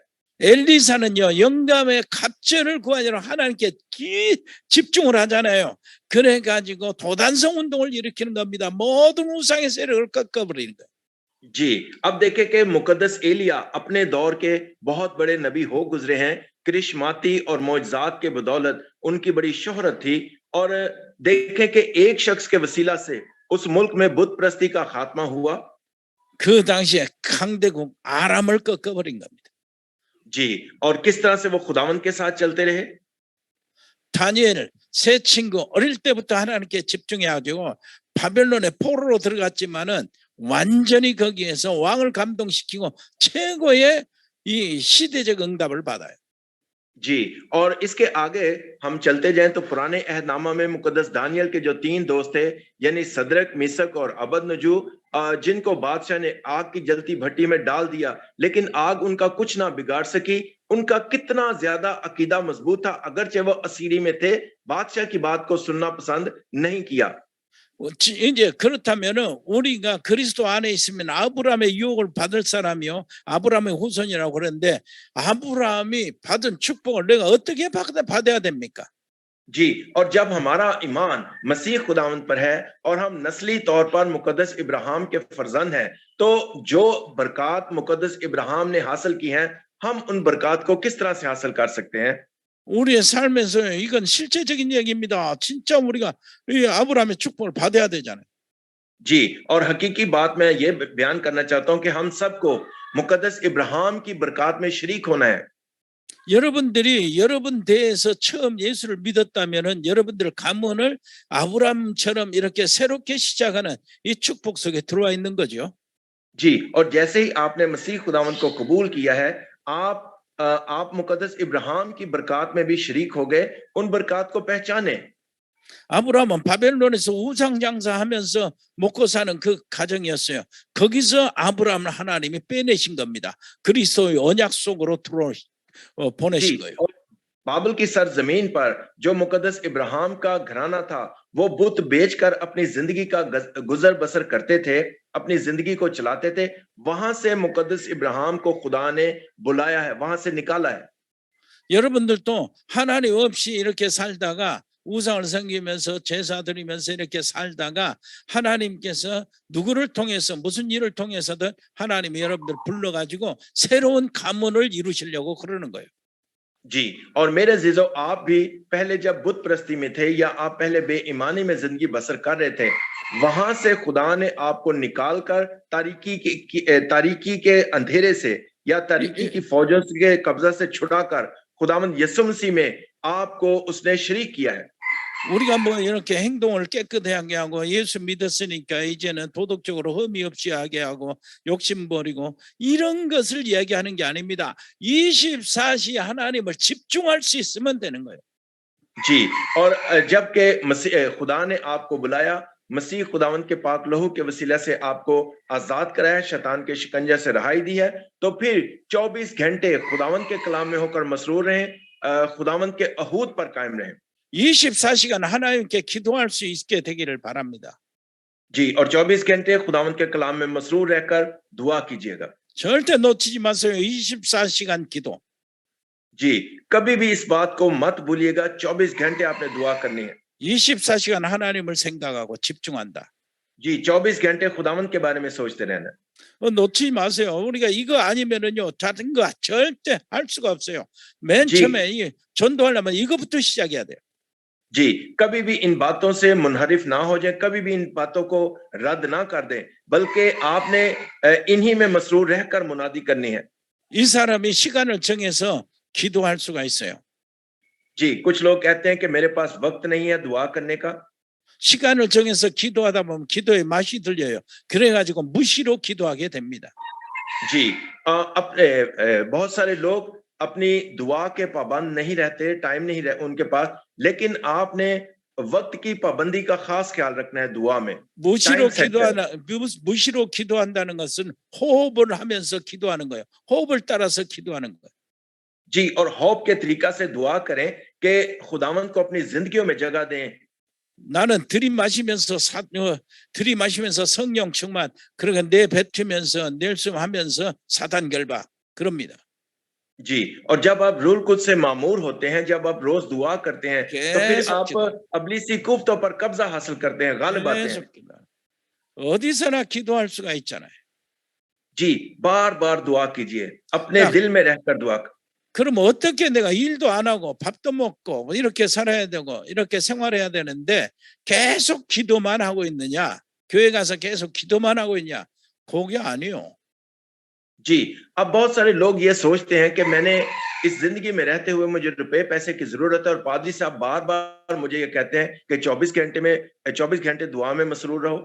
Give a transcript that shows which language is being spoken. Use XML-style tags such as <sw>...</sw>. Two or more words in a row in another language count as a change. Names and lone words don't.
<ko>엘리사는요 영감의 갑절을 구하려고 하나님께 집중을 하잖아요. 그래가지고 도단성 운동을 일으키는 겁니다. 모든 우상의 세력을 꺾어버리는 거예요.</ko> <ur>جی، اب دیکھیں کہ مقدس ایلیا اپنے دور کے بہت بڑے نبی ہو گزرے ہیں. کرشماتی اور معجزات کے بدولت ان کی بڑی شہرت تھی، اور دیکھیں کہ ایک شخص کے وسیلہ سے اس ملک میں بت پرستی کا خاتمہ ہوا.</ur> <ko>그 당시에 강대국 아람을 꺾어버린 겁니다.</ko> <ur>جی، اور کس طرح سے وہ خداون کے ساتھ چلتے رہے.</ur> <ko>다니엘 새 친구 어릴 때부터 하나님께 집중해가지고 바벨론의 포로로 들어갔지만은 완전히 거기에서 왕을 감동시키고 최고의 이 시대적 응답을 받아요.</ko> <ur>جی، اور اس کے آگے ہم چلتے جائیں تو پرانے عہدنامہ میں مقدس دانیال کے جو 3 دوست تھے، یعنی سدرک، مسک اور ابدنجو، جن کو بادشاہ نے آگ کی جلتی بھٹی میں ڈال دیا، لیکن آگ ان کا کچھ نہ بگاڑ سکی. ان کا کتنا زیادہ عقیدہ مضبوط تھا، اگرچہ وہ اسیری میں تھے، بادشاہ کی بات کو سننا پسند نہیں کیا.</ur> <ko>이제 그렇다면은 우리가 그리스도 안에 있으면 아브라함의 유혹을 받을 사람이요, 아브라함의 후손이라고 그러는데 아브라함이 받은 축복을 내가 어떻게 받아야 됩니까?</ko> <ur>جی، اور جب ہمارا ایمان مسیح خداوند پر ہے اور ہم نسلی طور پر مقدس ابراہیم کے فرزند ہیں، تو جو برکت مقدس ابراہیم نے حاصل کی ہیں، ہم ان برکت کو کس طرح سے حاصل کر سکتے ہیں?</ur> <ko>우리의 삶에서 이건 실제적인 얘기입니다. 진짜 우리가 이 아브라함의 축복을 받아야 되잖아요.</ko> <ur>جی، اور حقیقی بات میں یہ بیان کرنا چاہتا ہوں کہ ہم سب کو مقدس ابراہیم کی برکت میں شریک ہونا ہے.</ur> <ko>여러분들이 여러분 대에서 처음 예수를 믿었다면은 여러분들 가문을 아브라함처럼 이렇게 새롭게 시작하는 이 축복 속에 들어와 있는 거죠.</ko> <ur>جی، اور جیسے ہی آپ نے مسیح خداوند کو قبول کیا ہے، آپ مقدس ابراہیم کی برکت میں بھی شریک ہو گئے. ان برکت کو پہچانے.</ur> <ko>아브라함은 바벨론에서 우상 장사하면서 먹고 사는 그 가정이었어요. 거기서 아브라함을 하나님이 빼내신 겁니다. 그리스도의 언약 속으로 보내신</ko> <ur>जी,</ur> <ko>거예요.</ko> <ur>اور بابل کی سرزمین پر جو مقدس ابراہیم کا گھرانا تھا، وہ بت بیچ کر اپنی زندگی کا گزر بسر کرتے تھے، اپنی زندگی کو چلاتے تھے. وہاں سے مقدس ابراہیم کو خدا نے بلایا ہے، وہاں سے نکالا ہے.</ur> <ko>여러분들도 하나님 없이 이렇게 살다가 우상을 섬기면서 제사 드리면서 이렇게 살다가 하나님께서 누구를 통해서 무슨 일을 통해서든 하나님이 여러분들 불러가지고 새로운 가문을 이루시려고 그러는 거예요.</ko> <ur>جی، اور میرے جیجو، آپ بھی پہلے جب بت پرستی میں تھے یا آپ پہلے بے ایمانی میں زندگی بسر کر رہے تھے، وہاں سے خدا نے آپ کو نکال کر تاریکی کے اندھیرے سے یا تاریکی کی فوجوں کے قبضہ سے چھڑا کر خداوند یسوع مسیح میں آپ کو اس نے شریک کیا ہے.</ur> <ko>우리가 뭐 이렇게 행동을 깨끗하게 하고 예수 믿었으니까 이제는 도덕적으로 흠이 없이 하게 하고 욕심 버리고 이런 것을 이야기하는 게 아닙니다. 24시 하나님을 집중할 수 있으면 되는 거예요.</ko> <ur>جی، اور جبکہ مسیح خدا نے آپ کو بلایا، مسیح خداوند کے پاک لہو کے وسیلہ سے آپ کو آزاد کرایا، شیطان کے شکنجے سے رہائی دی ہے، تو پھر 24 گھنٹے خداوند کے کلام میں ہو کر مسرور رہیں، خداوند کے عہود پر قائم رہیں.</ur> <ko>24시간 하나님께 기도할 수 있게 되기를 바랍니다.</ko> <ur>جی، اور 24 گھنٹے خداوند کے کلام میں مسرور رہ کر دعا کیجیے گا.</ur> <ko>절대 놓치지 마세요. 24시간 기도.</ko> <ur>جی، کبھی بھی اس بات کو مت بھولیے گا، 24 گھنٹے آپ نے دعا کرنی ہے.</ur> <ko>24시간 하나님을 생각하고 집중한다.</ko> <ur>جی، 24 گھنٹے خداوند کے بارے میں سوچتے رہنا.</ur> <ko>놓치지 마세요. 우리가 이거 아니면은요, 다른 거 절대 할 수가 없어요. 맨</ko> <ur>जी।</ur> <ko>처음에 이 전도하려면 이거부터 시작해야 돼요.</ko> <ur>جی، کبھی بھی ان باتوں سے منحرف نہ ہو جائے، کبھی بھی ان باتوں کو رد نہ کر دیں، بلکہ آپ نے انہی میں مسرور رہ کر منادی کرنی ہے.</ur> <ko>이 사람이 시간을 정해서 기도할 수가 있어요.</ko> <ur>جی، کچھ لوگ کہتے ہیں کہ میرے پاس وقت نہیں ہے دعا کرنے کا.</ur> <ko>시간을 정해서 기도하다 보면 기도의 맛이 들려요. 그래가지고 무시로 기도하게 됩니다.</ko> <ur>جی، بہت سارے لوگ اپنی دعا کے پابند نہیں رہتے، ٹائم نہیں رہ ان کے پاس، لیکن آپ نے وقت کی پابندی کا خاص خیال رکھنا ہے دعا میں.</ur> <ko>무시로 기도한다는 것은 호흡을 하면서 기도하는 거예요. 호흡을 따라서 기도하는 거예요.</ko> <ur>جی، اور ہوف کے طریقہ سے دعا کریں کہ خداوند کو اپنی زندگیوں میں جگہ دیں.</ur> <ko>나는 들이마시면서 성령 충만, 그러니까 내뱉으면서 낼숨하면서 사단 결박 그럽니다.</ko> <ur>جی، اور جب آپ رول کد سے معمور ہوتے ہیں، جب آپ روز دعا کرتے ہیں، تو پھر آپ ابلیسی کفتوں پر قبضہ حاصل کرتے ہیں، غالب آتے ہیں.</ur> <ko>어디서나 기도할 수가 있잖아요.</ko> <ur>جی، بار بار دعا کیجیے، اپنے دل میں رہ کر دعا.</ur> <ko>그럼 어떻게 내가 일도 안 하고 밥도 먹고 이렇게 살아야 되고 이렇게 생활해야 되는데 계속 기도만 하고 있느냐? 교회 가서 계속 기도만 하고 있냐? 그게 아니요.</ko> <ur>جی، اب بہت سارے لوگ یہ سوچتے ہیں کہ میں نے اس زندگی میں رہتے ہوئے مجھے روپے پیسے کی ضرورت ہے اور پادری صاحب بار بار مجھے یہ کہتے ہیں کہ 24 گھنٹے دعا میں مسرور رہو.</ur>